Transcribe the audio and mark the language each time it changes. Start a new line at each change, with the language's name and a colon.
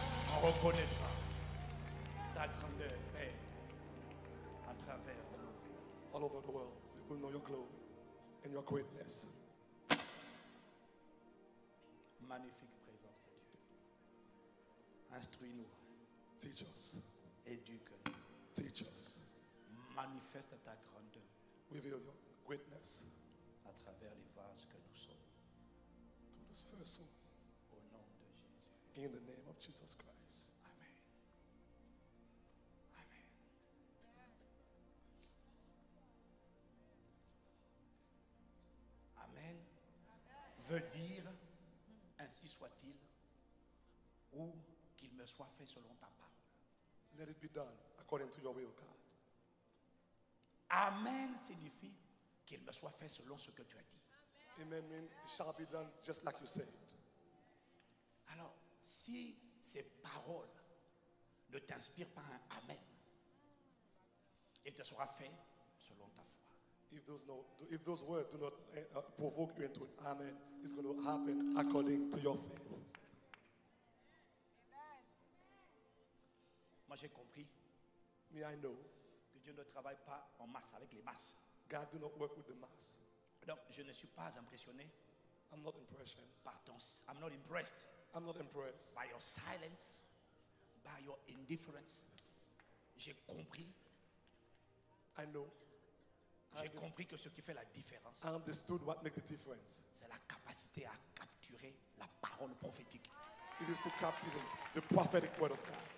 French: On reconnaîtra ta grandeur, Père, à travers nos vies.
English: All over the world, they will know your glory and your greatness.
French: Magnifique présence de Dieu. Instruis-nous,
English: Teach us.
French: éduque-nous,
English: Teach us.
French: manifeste ta grandeur
English: Reveal your greatness
French: à travers les vases que nous sommes.
English: through this vessel.
French: Au nom de Jésus.
English: In the name of Jesus Christ.
French: Amen. Amen. Amen veut dire ainsi soit-il ou qu'il me soit fait selon ta parole.
English: Let it be done according to your will, God.
French: Amen signifie qu'il me soit fait selon ce que tu as dit.
English: Amen means it shall be done just like you said.
French: Alors, si ces paroles ne t'inspirent pas un Amen, il te sera fait selon ta foi.
English: If those words do not provoke you into an amen, it's going to happen according to your faith.
French: Moi, j'ai compris
English: Me, I know
French: que Dieu ne travaille pas en masse avec les masses.
English: God do not work with the mass.
French: Donc, je ne suis pas impressionné
English: I'm not impressed.
French: par ton...
English: I'm not impressed I'm not impressed by your silence, by your indifference.
French: J'ai compris,
English: I know.
French: j'ai compris que ce qui fait la différence,
English: I understood what makes the difference.
French: c'est la capacité à capturer la parole prophétique.
English: It is to captivate the prophetic word of God.